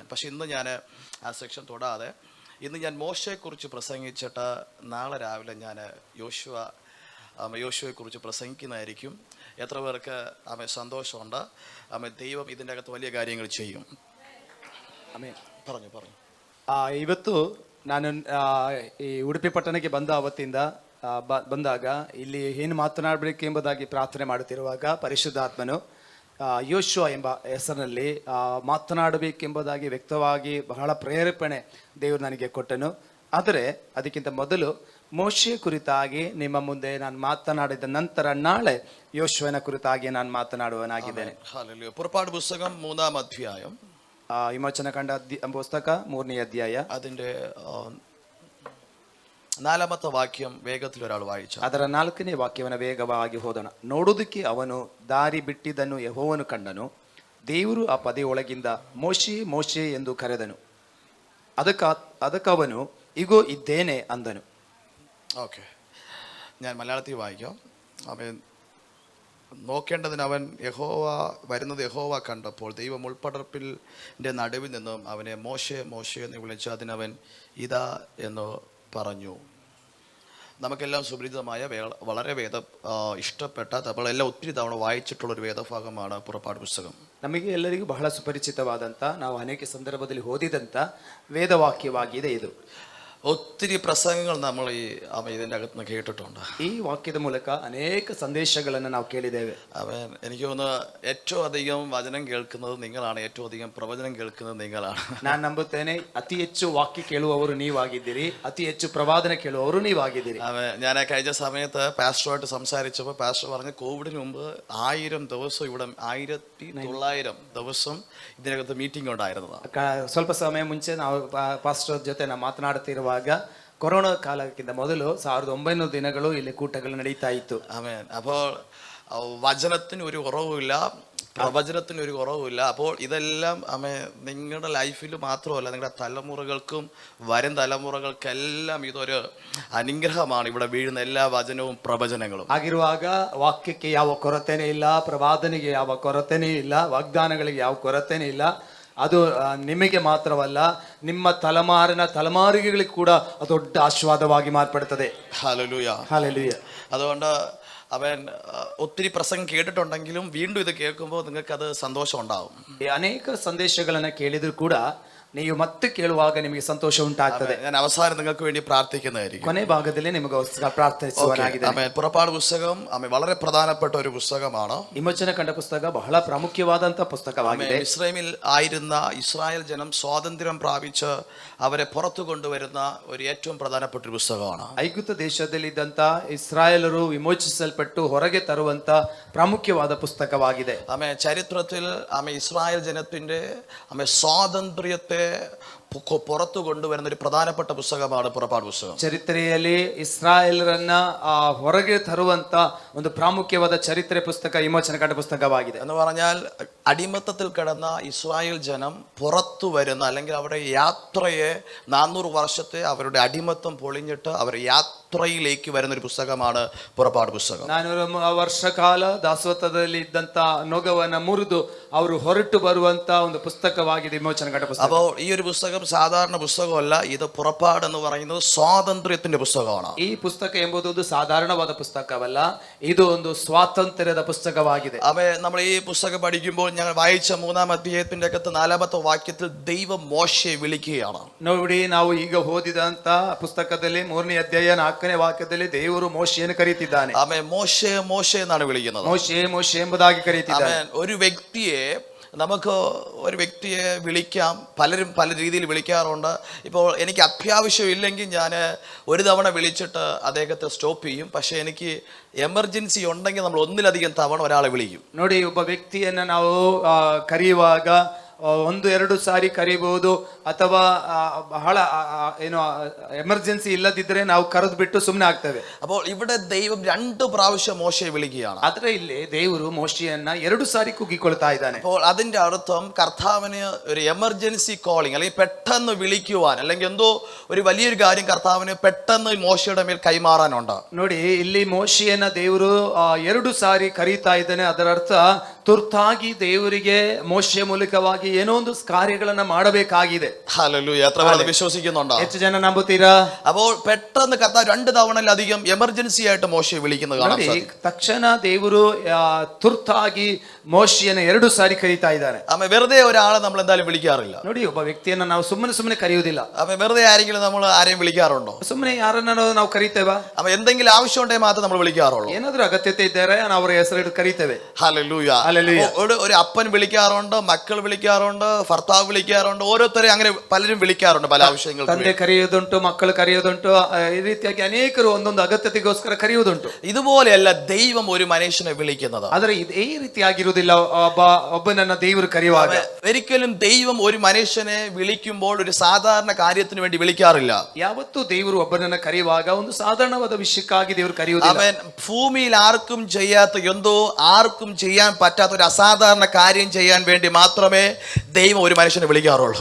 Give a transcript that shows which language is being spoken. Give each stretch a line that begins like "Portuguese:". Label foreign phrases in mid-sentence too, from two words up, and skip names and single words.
Malayalam: പക്ഷെ ഇന്ന് ഞാൻ ആ സെക്ഷൻ തൊടാതെ ഇന്ന് ഞാൻ മോശയെക്കുറിച്ച് പ്രസംഗിച്ചിട്ട് നാളെ രാവിലെ ഞാൻ യോശുവയെക്കുറിച്ച് പ്രസംഗിക്കുന്നതായിരിക്കും. എത്ര പേർക്ക് സന്തോഷമുണ്ട്? ദൈവം ഇതിൻ്റെ അകത്ത് വലിയ കാര്യങ്ങൾ ചെയ്യും. പറഞ്ഞു.
Kannada: ಇವತ್ತು ನಾನು ಈ ಉಡುಪಿ ಪಟ್ಟಣಕ್ಕೆ ಬಂದ ಅವತ್ತಿಂದ ಬಂದಾಗ ಇಲ್ಲಿ ಏನು ಮಾತನಾಡಬೇಕು ಎಂಬುದಾಗಿ ಪ್ರಾರ್ಥನೆ ಮಾಡುತ್ತಿರುವಾಗ ಪರಿಶುದ್ಧಾತ್ಮನು ಯೋಶುವ ಎಂಬ ಹೆಸರಿನಲ್ಲಿ ಮಾತನಾಡಬೇಕೆಂಬುದಾಗಿ ವ್ಯಕ್ತವಾಗಿ ಬಹಳ ಪ್ರೇರೇಪಣೆ ದೇವರು ನನಗೆ ಕೊಟ್ಟನು. ಆದರೆ ಅದಕ್ಕಿಂತ ಮೊದಲು ಮೋಶೆಯ ಕುರಿತಾಗಿ ನಿಮ್ಮ ಮುಂದೆ ನಾನು ಮಾತನಾಡಿದ ನಂತರ ನಾಳೆ ಯೋಶುವನ ಕುರಿತಾಗಿ ನಾನು ಮಾತನಾಡುವನಾಗಿದ್ದೇನೆ.
Malayalam: പുറപ്പാട് പുസ്തകം 3-ാം അധ്യായം,
Kannada: ವಿಮೋಚನ ಕಂಡ ಪುಸ್ತಕ 3ನೇ ಅಧ್ಯಾಯ,
Malayalam: അതിന്റെ 4ാമത്തെ വാക്യം വേഗത്തിൽ ഒരാൾ വായിച്ചു.
Kannada: ಅದರ 4ನೇ ವಾಕ್ಯವನ್ನು ವೇಗವಾಗಿ ಓದೋಣ. ನೋಡುವುದಕ್ಕೆ ಅವನು ದಾರಿ ಬಿಟ್ಟಿದ್ದನ್ನು ಯೆಹೋವನು ಕಂಡನು. ದೇವರು ಆ ಪದೆಯೊಳಗಿಂದ ಮೋಶೆ ಮೋಶೆ ಎಂದು ಕರೆದನು. ಅದಕ್ಕವನು ಇಗೋ ಇದ್ದೇನೆ ಅಂದನು.
Malayalam: ഓക്കെ, ഞാൻ മലയാളത്തിൽ വായിക്കാം. അവൻ നോക്കേണ്ടതിന് അവൻ വരുന്നത് യഹോവ കണ്ടപ്പോൾ ദൈവം മുൾപ്പടർപ്പിൻ്റെ നടുവിൽ നിന്നും അവനെ മോശെ മോശെ എന്ന് വിളിച്ചു. അതിനവൻ ഇതാ എന്ന് പറഞ്ഞു. നമുക്കെല്ലാം സുപരിചിതമായ വളരെ ഇഷ്ടപ്പെട്ട നമ്മളെല്ലാം ഒത്തിരി തവണ വായിച്ചിട്ടുള്ളൊരു വേദഭാഗമാണ് പുറപ്പാട് പുസ്തകം.
Kannada: ನಮಗೆ ಎಲ್ಲರಿಗೂ ಬಹಳ ಸುಪರಿಚಿತವಾದಂಥ, ನಾವು ಅನೇಕ ಸಂದರ್ಭದಲ್ಲಿ ಓದಿದಂಥ ವೇದವಾಕ್ಯವಾಗಿದೆ ಇದು.
Malayalam: ഒത്തിരി പ്രസംഗങ്ങൾ നമ്മൾ ഇതിൻ്റെ അകത്ത് നിന്ന് കേട്ടിട്ടുണ്ട്.
Kannada: ഈ വാക്ಯದ ಮೂಲಕ ಅನೇಕ ಸಂದೇಶಗಳನ್ನು ನಾವು ಕೇಳಿದ್ದೇವೆ.
Malayalam: എനിക്ക് തോന്നുന്നു ഏറ്റവും അധികം വചനം കേൾക്കുന്നത് നിങ്ങളാണ്, ഏറ്റവും അധികം പ്രവചനം കേൾക്കുന്നത് നിങ്ങളാണ്.
Kannada: ನಾನು ನಂಬುತ್ತೇನೆ, ಅತಿ ಹೆಚ್ಚು ವಾಕ್ಯ ಕೇಳುವವರು ನೀವಾಗಿದ್ದೀರಿ, ಅತಿ ಹೆಚ್ಚು ಪ್ರವಾದನೆ ಕೇಳುವವರು ನೀವಾಗಿದ್ದೀರಿ.
Malayalam: ഞാൻ കഴിഞ്ഞ സമയത്ത് പാസ്റ്ററുമായിട്ട് സംസാരിച്ചപ്പോൾ പാസ്റ്റർ പറഞ്ഞു കോവിഡിന് മുമ്പ് 1000 ദിവസം ഇവിടെ 1900 ദിവസം ഇതിനകത്ത് മീറ്റിംഗ് ഉണ്ടായിരുന്നതാണ്.
Kannada: ಸ್ವಲ್ಪ ಸಮಯ ಮುಂಚೆ ನಾವು ಪಾಸ್ಟರ್ ಜೊತೆ ನಾವು ಮಾತನಾಡುತ್ತಿರುವಾಗ ಕೊರೋನಾ ಕಾಲಕ್ಕಿಂತ ಮೊದಲು 1900 ದಿನಗಳು ಇಲ್ಲಿ ಕೂಟಗಳು ನಡೀತಾ ಇತ್ತು.
Malayalam: ആമേൻ. അപ്പോൾ വചനത്തിന് ഒരു കുറവുമില്ല, പ്രവചനത്തിന് ഒരു കുറവുമില്ല. അപ്പോൾ ഇതെല്ലാം നിങ്ങളുടെ ലൈഫിൽ മാത്രമല്ല, നിങ്ങളുടെ തലമുറകൾക്കും വരും തലമുറകൾക്കെല്ലാം ഇതൊരു അനുഗ്രഹമാണ്. ഇവിടെ വീഴുന്ന എല്ലാ വചനവും പ്രവചനങ്ങളും
Kannada: ಆಗಿರುವಾಗ ವಾಕ್ಯಕ್ಕೆ ಯಾವ ಕೊರತೆನೇ ಇಲ್ಲ, ಪ್ರವಾದನೆಗೆ ಯಾವ ಕೊರತೆನೇ ಇಲ್ಲ, ವಾಗ್ದಾನಗಳಿಗೆ ಯಾವ ಕೊರತೆನೇ ಇಲ್ಲ. ಅದು ನಿಮಗೆ ಮಾತ್ರವಲ್ಲ, ನಿಮ್ಮ ತಲೆಮಾರುಗಳಿಗೆ ಕೂಡ ಅದು ದೊಡ್ಡ ಆಶೀರ್ವಾದವಾಗಿ ಮಾರ್ಪಡುತ್ತದೆ.
Malayalam: ഹല്ലേലൂയ, ഹല്ലേലൂയ. അതുകൊണ്ട് അവൻ ഒത്തിരി പ്രസംഗം കേട്ടിട്ടുണ്ടെങ്കിലും വീണ്ടും ഇത് കേൾക്കുമ്പോൾ നിങ്ങൾക്ക് അത് സന്തോഷം ഉണ്ടാവും.
Kannada: ಅನೇಕ ಸಂದೇಶಗಳನ್ನು ಕೇಳಿದ್ರು ಕೂಡ ನೀವು ಮತ್ತೆ ಕೇಳುವಾಗ ನಿಮಗೆ ಸಂತೋಷ ಉಂಟಾಗ್ತದೆ.
Malayalam: ഞാൻ അവസാനം നിങ്ങൾക്ക് വേണ്ടി പ്രാർത്ഥിക്കുന്നതായിരിക്കും.
Kannada: ಕೊನೆ ಭಾಗದಲ್ಲಿ ನಿಮಗೋಸ್ಕರ ಪ್ರಾರ್ಥಿಸುವನಾಗಿದ್ದೇನೆ.
Malayalam: പുറപ്പാട് പുസ്തകം വളരെ പ്രധാനപ്പെട്ട ഒരു പുസ്തകമാണ്.
Kannada: ವಿಮೋಚನ ಕಂಡ ಪುಸ್ತಕ ಬಹಳ ಪ್ರಾಮುಖ್ಯವಾದಂತ ಪುಸ್ತಕವಾಗಿದೆ.
Malayalam: ഇസ്രായേലിൽ ആയിരുന്ന ഇസ്രായേൽ ജനം സ്വാതന്ത്ര്യം പ്രാപിച്ച് അവരെ പുറത്തു കൊണ്ടുവരുന്ന ഒരു ഏറ്റവും പ്രധാനപ്പെട്ട ഒരു പുസ്തകമാണ്.
Kannada: ಐಗುಪ್ತ ದೇಶದಲ್ಲಿದ್ದಂತ ಇಸ್ರಾಯೇಲರು ವಿಮೋಚಿಸಲ್ಪಟ್ಟು ಹೊರಗೆ ತರುವಂತ ಪ್ರಾಮುಖ್ಯವಾದ ಪುಸ್ತಕವಾಗಿದೆ.
Malayalam: ചരിത്രത്തിൽ ഇസ്രായേൽ ജനത്തിന്റെ സ്വാതന്ത്ര്യത്തെ പുറത്തു കൊണ്ടുവരുന്ന ഒരു പ്രധാനപ്പെട്ട പുസ്തകമാണ് പുറപ്പാട് പുസ്തകം.
Kannada: ಚರಿತ್ರೆಯಲ್ಲಿ ಇಸ್ರಾಯೇಲರನ್ನ ಹೊರಗೆ ತರುವಂತ ಒಂದು ಪ್ರಾಮುಖ್ಯವಾದ ಚರಿತ್ರೆ ಪುಸ್ತಕ ವಿಮೋಚನ ಕಂಡ ಪುಸ್ತಕವಾಗಿದೆ.
Malayalam: എന്ന് പറഞ്ഞാൽ അടിമത്തത്തിൽ കിടന്ന ഇസ്രായേൽ ജനം പുറത്തു വരുന്ന അല്ലെങ്കിൽ അവരുടെ യാത്രയെ 400 വർഷത്തെ അവരുടെ അടിമത്തം പൊളിഞ്ഞിട്ട് അവർ യാത്രയിലേക്ക് വരുന്ന ഒരു പുസ്തകമാണ് പുറപ്പാട് പുസ്തകം.
Kannada: 400 ವರ್ಷ ಕಾಲ ದಾಸತ್ವದಲ್ಲಿ ಇದ್ದಂತ ನೊಗವನ್ನ ಮುರಿದು ಅವರು ಹೊರಟು ಬರುವಂತ ಒಂದು ಪುಸ್ತಕವಾಗಿದೆ ವಿಮೋಚನ ಕಂಡ ಪುಸ್ತಕ.
Malayalam: അപ്പോൾ ഈ ഒരു പുസ്തകം സാധാരണ പുസ്തകമല്ല, ഇത് പുറപ്പാട് എന്ന് പറയുന്നത് സ്വാതന്ത്ര്യത്തിന്റെ പുസ്തകമാണ്.
Kannada: ಈ ಪುಸ್ತಕ ಎಂಬುದು ಒಂದು ಸಾಧಾರಣವಾದ ಪುಸ್ತಕವಲ್ಲ, ಇದು ಒಂದು ಸ್ವಾತಂತ್ರ್ಯದ ಪುಸ್ತಕವಾಗಿದೆ.
Malayalam: നമ്മൾ ഈ പുസ്തകം പഠിക്കുമ്പോൾ ഞങ്ങൾ വായിച്ച 3-ാം അധ്യായത്തിന്റെ അകത്ത് 4-ാമത്തെ വാക്യത്തിൽ ദൈവം മോശയെ വിളിക്കുകയാണ്.
Kannada: ನೋಡಿ, ನಾವು ಈಗ ಓದಿದಂತ ಪುಸ್ತಕದಲ್ಲಿ 3ನೇ ಅಧ್ಯಾಯ 4ನೇ ವಾಕ್ಯದಲ್ಲಿ ದೇವರು ಮೋಶೆಯನ್ನು ಕರೀತಿದ್ದಾನೆ.
Malayalam: മോശെ മോശെ എന്നാണ് വിളിക്കുന്നത്.
Kannada: ಮೋಶೆ ಮೋಶೆ ಎಂಬುದಾಗಿ ಕರೀತಿದ್ದಾನೆ.
Malayalam: ഒരു നമുക്ക് ഒരു വ്യക്തിയെ വിളിക്കാം, പലരും പല രീതിയിൽ വിളിക്കാറുണ്ട്. ഇപ്പോൾ എനിക്ക് അത്യാവശ്യം ഇല്ലെങ്കിൽ ഞാൻ ഒരു തവണ വിളിച്ചിട്ട് അദ്ദേഹത്തെ സ്റ്റോപ്പ് ചെയ്യും. പക്ഷേ എനിക്ക് എമർജൻസി ഉണ്ടെങ്കിൽ നമ്മൾ ഒന്നിലധികം തവണ ഒരാളെ വിളിക്കും.
Kannada: ನೋಡಿ, ಒಬ್ಬ ವ್ಯಕ್ತಿಯನ್ನ ನಾವು ಕರೆಯುವಾಗ 1-2 ಸಾರಿ ಕರೀಬಹುದು, ಅಥವಾ ಬಹಳ ಏನು ಎಮರ್ಜೆನ್ಸಿ ಇಲ್ಲದಿದ್ರೆ ನಾವು ಕರೆದು ಬಿಟ್ಟು ಸುಮ್ಮನೆ ಆಗ್ತೇವೆ.
Malayalam: അപ്പോൾ ഇവിടെ ദൈവം 2 പ്രാവശ്യം മോശയെ വിളിക്കുകയാണ്.
Kannada: ಆದ್ರೆ ಇಲ್ಲಿ ದೇವರು ಮೋಶೆಯನ್ನ 2 ಸಾರಿ ಕೂಗಿಕೊಳ್ತಾ ಇದ್ದಾನೆ.
Malayalam: അപ്പോൾ അതിന്റെ അർത്ഥം കർത്താവിന് ഒരു
English: emergency calling
Malayalam: അല്ലെങ്കിൽ പെട്ടെന്ന് വിളിക്കുവാൻ അല്ലെങ്കിൽ എന്തോ ഒരു വലിയൊരു കാര്യം കർത്താവിന് പെട്ടെന്ന് മോശയുടെ മേൽ കൈമാറാനുണ്ട്.
Kannada: ನೋಡಿ, ಇಲ್ಲಿ ಮೋಶೆಯನ್ನ ದೇವರು 2 ಸಾರಿ ಕರೀತಾ ಇದ್ದಾನೆ. ಅದರ ಅರ್ಥ ತುರ್ತಾಗಿ ದೇವರಿಗೆ ಮೋಶೆಯ ಮೂಲಕವಾಗಿ ಏನೋ ಒಂದು ಕಾರ್ಯಗಳನ್ನ ಮಾಡಬೇಕಾಗಿದೆ.
Malayalam: ഹല്ലേലൂയ. എത്ര പേർ വിശ്വസിക്കുന്നുണ്ടോ?
Kannada: ಹೆಚ್ಚು ಜನ ನಂಬುತ್ತೀರಾ?
Malayalam: അപ്പോൾ പെട്ടെന്ന് കർത്താവ് 2 തവണയിലധികം എമർജൻസി ആയിട്ട് മോശയെ വിളിക്കുന്നത് കാണാം.
Kannada: ತಕ್ಷಣ ದೇವರು ತುರ್ತಾಗಿ ಮೋಶೆಯನ್ನ 2 ಸಾರಿ ಕರೀತಾ ಇದ್ದಾನೆ.
Malayalam: വെറുതെ ഒരാളെ നമ്മൾ എന്തായാലും വിളിക്കാറില്ല.
Kannada: ನೋಡಿ, ಒಬ್ಬ ವ್ಯಕ್ತಿಯನ್ನ ನಾವು ಸುಮ್ಮನೆ ಕರೆಯುವುದಿಲ್ಲ.
Malayalam: വെറുതെ ആരെങ്കിലും നമ്മൾ ആരെയും വിളിക്കാറുണ്ടോ?
Kannada: ಸುಮ್ಮನೆ ಯಾರನ್ನ ನಾವು ಕರೀತೇವಾ?
Malayalam: എന്തെങ്കിലും ആവശ്യം ഉണ്ടെങ്കിൽ മാത്രം നമ്മൾ വിളിക്കാറുള്ളൂ.
Kannada: ಏನಾದ್ರೂ ಅಗತ್ಯತೆ ಇದ್ದರೆ ನಾವು ಅವರ ಹೆಸರಿಟ್ಟು ಕರೀತೇವೆ.
Malayalam: ഹല്ലേലൂയ. ഹല്ലേലൂയ. ഒരു അപ്പൻ വിളിക്കാറുണ്ട്, മക്കൾ വിളിക്കാറുണ്ട്, ഭർത്താവ് വിളിക്കാറുണ്ട്, ഓരോരുത്തരെ അങ്ങനെ പലരും വിളിക്കാറുണ്ട് പല ആവശ്യങ്ങൾക്ക്.
Kannada: ತಂದೆ ಕರೆಯೋದುಂಟು, ಮಕ್ಕಳು ಕರೆಯೋದುಂಟು, ಈ ರೀತಿಯಾಗಿ ಅನೇಕರು ಒಂದೊಂದು ಅಗತ್ಯತೆಗೋಸ್ಕರ ಕರೆಯುವುದುಂಟು.
Malayalam: ഇതുപോലെയല്ല ദൈവം ഒരു മനുഷ്യനെ വിളിക്കുന്നത്.
Kannada: ಆದರೆ ಈ ರೀತಿಯಾಗಿರುವುದಿಲ್ಲ ಒಬ್ಬನನ್ನ ದೇವರು ಕರೆಯುವಾಗ.
Malayalam: ഒരിക്കലും ദൈവം ഒരു മനുഷ്യനെ വിളിക്കുമ്പോൾ ഒരു സാധാരണ കാര്യത്തിന് വേണ്ടി വിളിക്കാറില്ല.
Kannada: ಯಾವತ್ತೂ ದೇವರು ಒಬ್ಬನನ್ನ ಕರೆಯುವಾಗ ಒಂದು ಸಾಧಾರಣವಾದ ವಿಷಯಕ್ಕಾಗಿ ದೇವರು ಕರೆಯುವುದಿಲ್ಲ.
Malayalam: ഭൂമിയിൽ ആർക്കും ചെയ്യാത്ത എന്തോ ആർക്കും ചെയ്യാൻ പറ്റാത്ത ഒരു അസാധാരണ കാര്യം ചെയ്യാൻ വേണ്ടി മാത്രമേ ദൈവം ഒരു മനുഷ്യനെ വിളിക്കാറുള്ളൂ.